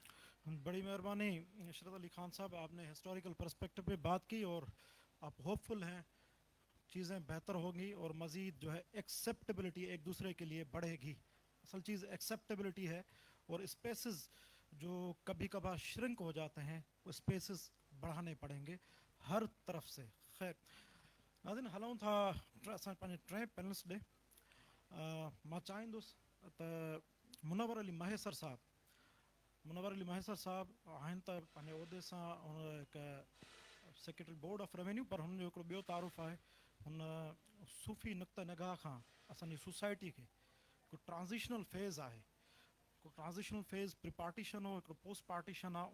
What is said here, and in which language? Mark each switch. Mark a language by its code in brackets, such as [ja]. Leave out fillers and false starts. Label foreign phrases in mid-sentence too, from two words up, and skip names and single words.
[ur] بڑی مہربانی عشرت علی خان صاحب, آپ نے [en] historical perspective [ur] پہ بات کی اور آپ ہوپ فل ہیں چیزیں بہتر ہوں گی اور مزید جو ہے ایکسیپٹیبلٹی ایک دوسرے کے لیے بڑھے گی. اصل چیز ایکسیپٹیبلٹی ہے, اور اسپیسز جو کبھی کبھار شرنک ہو جاتے ہیں وہ اسپیسز بڑھانے پڑیں گے ہر طرف سے. [sd] خیر ناظرین, ہلوں تھا اساں پنहिंजे ٹئیں پینلس ॾे. मां चाहींदुसि त मुनवर अली महेसर साहब, मुनवर अली महेसर साहब आहिनि त पंहिंजे उहिदे सां हिकु [en] Secretary Board of Revenue, [sd] पर हुननि जो हिकिड़ो ॿियो तारुफ़ आहे, हुन सूफ़ी नुक़्ते निगाह खां असांजी सोसाइटी खे हिकु [en] transitional phase [sd] आहे, हिकु ट्रांज़िशनल फेज़ [en] pre partition [sd] हो, हिकिड़ो [en] post partition [sd] आहे.